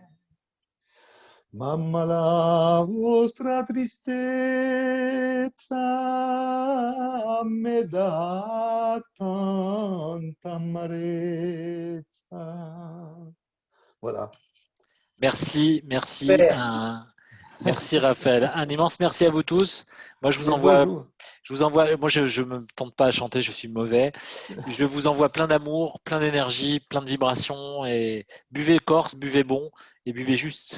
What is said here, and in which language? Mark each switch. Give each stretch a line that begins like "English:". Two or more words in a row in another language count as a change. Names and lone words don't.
Italian: Mamma, la vostra tristezza mi dà tanta amarezza.
French: Voilà. merci, merci Raphaël. Un immense merci à vous tous. Moi, je vous envoie, moi je me tente pas à chanter, je suis mauvais. Je vous envoie plein d'amour, plein d'énergie, plein de vibrations et buvez corse, buvez bon et buvez juste.